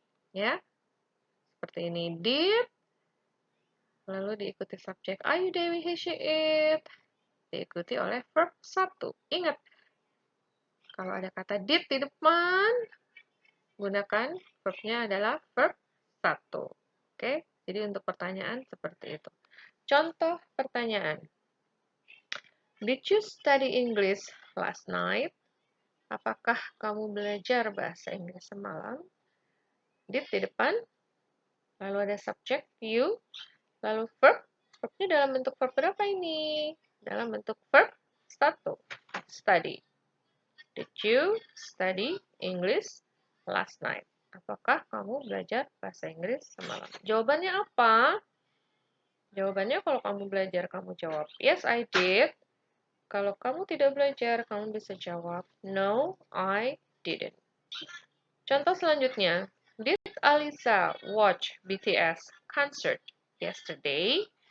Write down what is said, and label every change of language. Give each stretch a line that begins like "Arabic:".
Indonesian: Ya, seperti ini did, lalu diikuti subjek are you, Dewi, he, she, it, diikuti oleh verb 1. Ingat, kalau ada kata did di depan, gunakan verbnya adalah verb 1. Oke, jadi untuk pertanyaan seperti itu. Contoh pertanyaan.
English: Did you study English last night?
Indonesian: Apakah kamu belajar bahasa Inggris semalam? Did di depan, lalu ada subjek you, lalu verb. Verbnya dalam bentuk verb berapa ini? Dalam bentuk verb 1. Study.
English: Did you study English last night?
Indonesian: Apakah kamu belajar bahasa Inggris semalam? Jawabannya apa? Jawabannya kalau kamu belajar, kamu jawab,
English: yes, I did.
Indonesian: Kalau kamu tidak belajar, kamu bisa jawab,
English: no, I didn't.
Indonesian: Contoh selanjutnya,
English: did Alisa watch BTS concert yesterday?